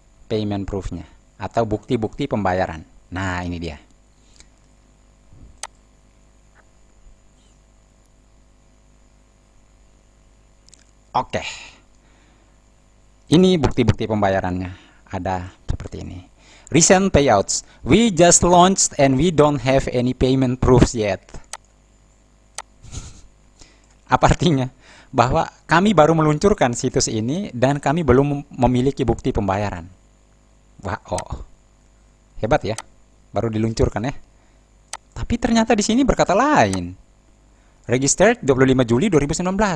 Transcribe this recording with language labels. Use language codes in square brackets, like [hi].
[id] Payment proofnya atau bukti-bukti pembayaran. Nah, ini dia. Oke. Ini bukti-bukti pembayarannya. Ada seperti ini. [en] Recent payouts. We just launched and we don't have any payment proofs yet. [id] Apa artinya? Bahwa kami baru meluncurkan situs ini dan kami belum memiliki bukti pembayaran. Wah, hebat ya. Baru diluncurkan ya. Tapi ternyata di sini berkata lain. [en] Registered [id] 25 Juli 2019.